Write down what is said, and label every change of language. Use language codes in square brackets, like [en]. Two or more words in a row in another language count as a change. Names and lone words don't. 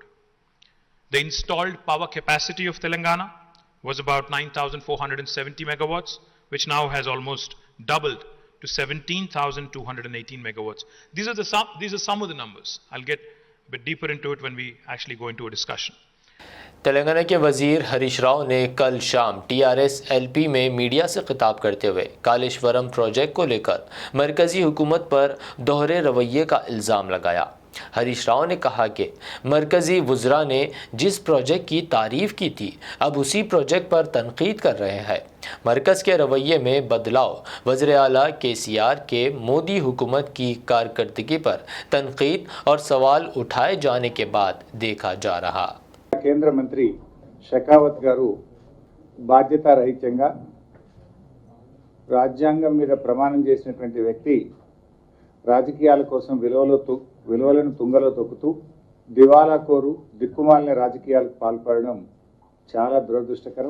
[en] The installed power capacity of Telangana was about 9,470 megawatts, which now has almost doubled to 17,218 megawatts. These are some of the numbers. I'll get a bit deeper into it when we actually go into a discussion. [ur] تلنگانہ کے وزیر ہریش راؤ نے کل شام TRS LP میں میڈیا سے خطاب کرتے ہوئے کالیشورم پروجیکٹ کو لے کر مرکزی حکومت پر دوہرے رویے کا الزام لگایا۔ ہریش راؤ نے کہا کہ مرکزی وزراء نے جس پروجیکٹ کی تعریف کی تھی اب اسی پروجیکٹ پر تنقید کر رہے ہیں۔ مرکز کے رویے میں بدلاؤ وزیر اعلیٰ KCR کے مودی حکومت کی کارکردگی پر تنقید اور سوال اٹھائے جانے کے بعد دیکھا جا رہا۔ [te] కేంద్ర మంత్రి షెకావత్ గారు బాధ్యతారహితంగా రాజ్యాంగం మీద ప్రమాణం చేసినటువంటి వ్యక్తి రాజకీయాల కోసం విలువలను తుంగలో తొక్కుతూ దివాలాకోరు దిక్కుమాలిన రాజకీయాలకు పాల్పడడం చాలా దురదృష్టకరం.